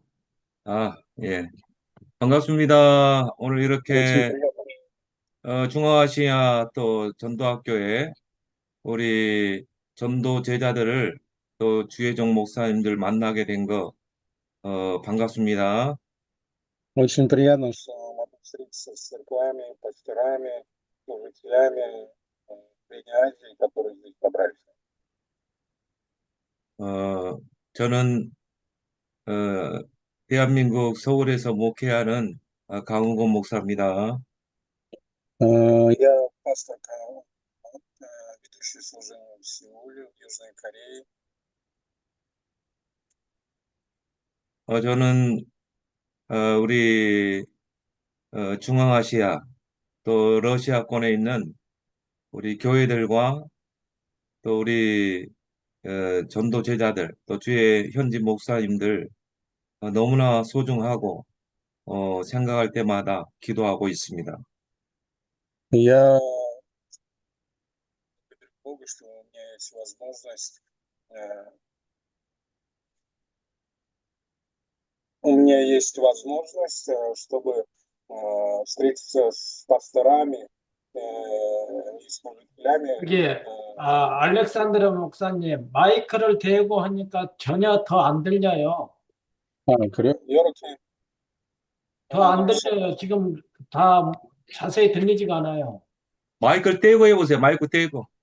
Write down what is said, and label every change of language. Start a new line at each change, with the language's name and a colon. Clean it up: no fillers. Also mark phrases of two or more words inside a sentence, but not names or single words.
Korean: 예. 반갑습니다. 오늘 지금 이렇게 중앙아시아 또 전도학교에 우리 전도 제자들을 또 주혜정 목사님들 만나게 된 거 반갑습니다.
Russian: очень приятно, что могу встретиться с церквами, пасторами, служителями Средней Азии, которые здесь собрались.
Korean: 저는 대한민국 서울에서 목회하는 강훈곤 목사입니다.
Russian: Я пастор Као, ведущий служение в Сеуле, в Южной Корее.
Korean: 저는 우리 중앙아시아 또 러시아권에 있는 우리 교회들과 또 우리 전도 제자들 또 주의 현지 목사님들 너무나 소중하고 생각할 때마다 기도하고 있습니다.
Russian: Я благодарю Бога, что у меня есть возможность чтобы встретиться с пасторами и служителями.
Korean: 이게 알렉산드로 목사님 마이크를 대고 하니까 전혀 더 안 들려요. 그래요? 이렇게 더 안 들려요. 지금 다 자세히 들리지가 않아요. 마이크를 떼고 해보세요. 마이크 떼고.